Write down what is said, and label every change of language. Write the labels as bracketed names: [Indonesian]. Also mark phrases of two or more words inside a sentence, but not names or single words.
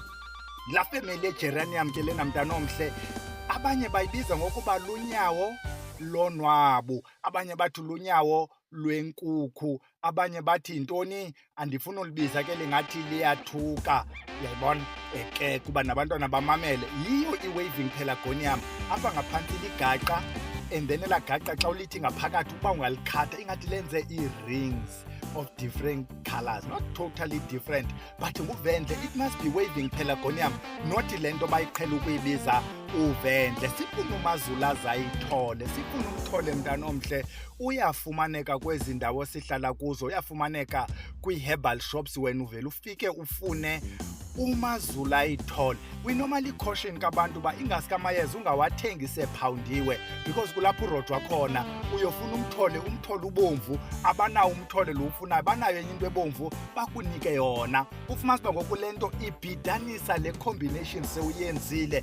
[Xhosa] Laa family yegeranium ke lena mntana omhle, abanye bayibiza ngokuba lunyawo lonwabu, abanye bathi lunyawo lwenkukhu, abanye bathi yintoni, andifuni ulibiza ke lingathi liyathuka. Uyayibona ke kuba nabantwana bamamele. Yiyo i- [English] waving pelargonium. [Xhosa] Apha ngaphantsi ligaqa, [English] and then [Xhosa] elaa gaqa xa ulithi ngaphakathi uba ungalikhatha ingathi lenze [English] ii-rings of different colors, not totally different, but [Xhosa] uvendle. [English] It must be waving pelargonium, not [Xhosa] le nto bayiqhela ukuyibiza uvendle. Sifuna Mazwalayithole, sifuna umthole mntana omhle. Uyafumaneka kwezi ndawo sihlala kuzo, uyafumaneka kwii- [English] herbal shops. [Xhosa] Wena uvele ufike ufune Mazwalayithole. [English] We normally caution [Xhosa] kabantu uba ingaske amayeza ungawathengi sephawundiwe, because kulapho urojwa khona. Uyofuna umthole ubomvu, abanawo umthole lo ufunayo, banayo enye into ebomvu bakunike yona. Ufumanise uba ngoku le nto ibhidanisa le combination sewuyenzile.